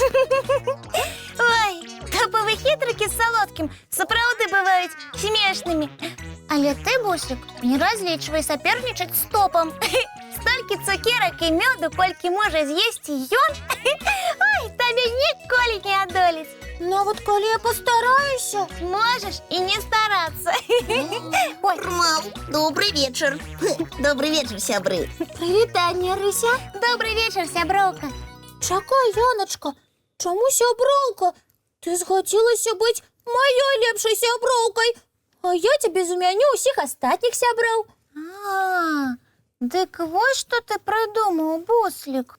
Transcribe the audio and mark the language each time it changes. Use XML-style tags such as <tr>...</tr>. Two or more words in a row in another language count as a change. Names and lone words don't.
<be>Ой, Топовы хітрыкі з салодкім сапраўды бываюць смешнымі. Але ты, Буслик, не разлічвай сапернічаць з Топам. Столькі цукерак і мёду, колькі можа з'есці ён, ой, табе ніколі не адолець. Нават калі я пастараюся. Можаш і не старацца.</be> <ru>Мам, добрый вечер. Добрый вечер, сябры.</ru> <be>Прывітанне, Рыся.</be> <ru>Добрый вечер,</ru> <be>сяброўка. Чакай, Яночка, чаму сяброўка? Ты згадзілася быць маёй лепшай сяброўкай, а я цябе замяню ўсіх астатніх сяброў. Дык вось што ты прыдумаў, Буслик.</be>